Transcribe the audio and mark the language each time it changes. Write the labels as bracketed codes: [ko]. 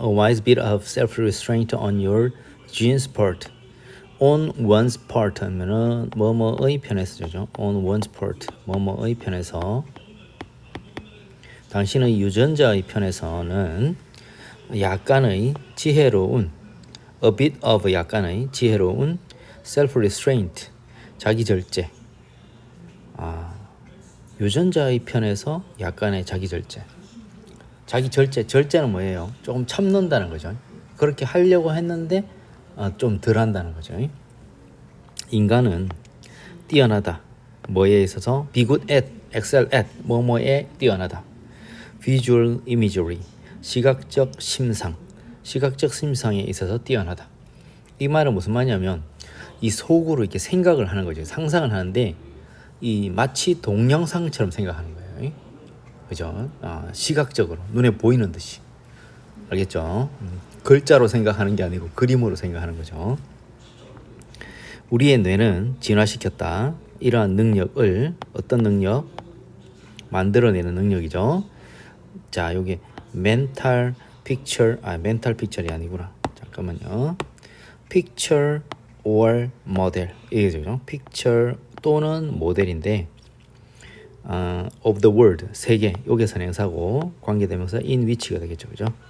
[en] A wise bit of self-restraint on your gene's part. [ko] On one's part 하면은 뭐뭐의 편에서 죠 [en] on one's part. [ko] 뭐뭐의 편에서. 당신의 유전자의 편에서는 약간의 지혜로운 [en] a bit of [ko] 약간의 지혜로운 self-restraint. 자기 절제. 유전자의 편에서 약간의 자기 절제. 자기 절제는 뭐예요? 조금 참는다는 거죠. 그렇게 하려고 했는데 좀 덜 한다는 거죠. 인간은 뛰어나다. 뭐에 있어서 [en] be good at, excel at, [ko] 뭐뭐에 뛰어나다. visual imagery, 시각적 심상에 있어서 뛰어나다. 이 말은 무슨 말이냐면 이 속으로 이렇게 생각을 하는 거죠. 상상을 하는데 이 마치 동영상처럼 생각하는 거예요. 그죠? 시각적으로 눈에 보이는 듯이. 알겠죠? 글자로 생각하는 게 아니고 그림으로 생각하는 거죠. 우리의 뇌는 진화시켰다. 이러한 능력을 어떤 능력? 만들어내는 능력이죠. 자, 요게 mental picture이 아니구나. 잠깐만요. picture or model 이게죠. picture 또는 모델인데 [en] of the world [ko] 세계 요게 선행사고 관계대명사 in which가 되겠죠. 그죠?